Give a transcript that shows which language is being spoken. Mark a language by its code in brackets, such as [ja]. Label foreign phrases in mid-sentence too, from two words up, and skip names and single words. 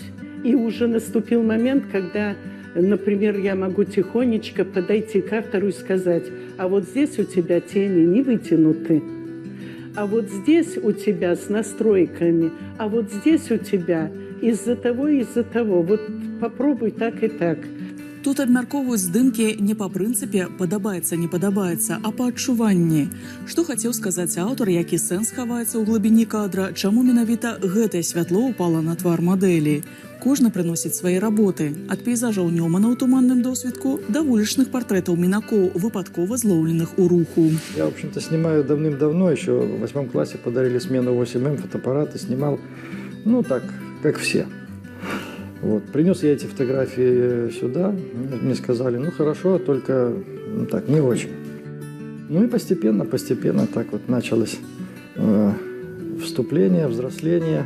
[ru] И уже наступил момент, когда, например, я могу тихонечко подойти к автору и сказать: а вот здесь у тебя тени не вытянуты, а вот здесь у тебя с настройками, а вот здесь у тебя из-за того, вот попробуй так и так. [be] Тут абмяркоўваюць здымкі не па прынцыпе «падабаецца, не падабаецца», а па адчуванні. Што хацеў сказаць аўтар, які сэнс хаваецца ў глыбіні кадра, чаму менавіта гэтае святло ўпала на твар мадэлі. Кожны прыносіць свае работы. Ад пейзажаў Нёмана ў туманным досвідку да вулічных партрэтаў мінакоў, выпадкова злоўленых у руху. [ru] Я, в общем-то, снимаю давным-давно, еще в 8 классе подарили смену 8М, фотоаппараты снимал, ну так, как все. Вот. Принес я эти фотографии сюда, мне сказали: ну хорошо, только так, не очень. Ну и постепенно так вот началось вступление, взросление.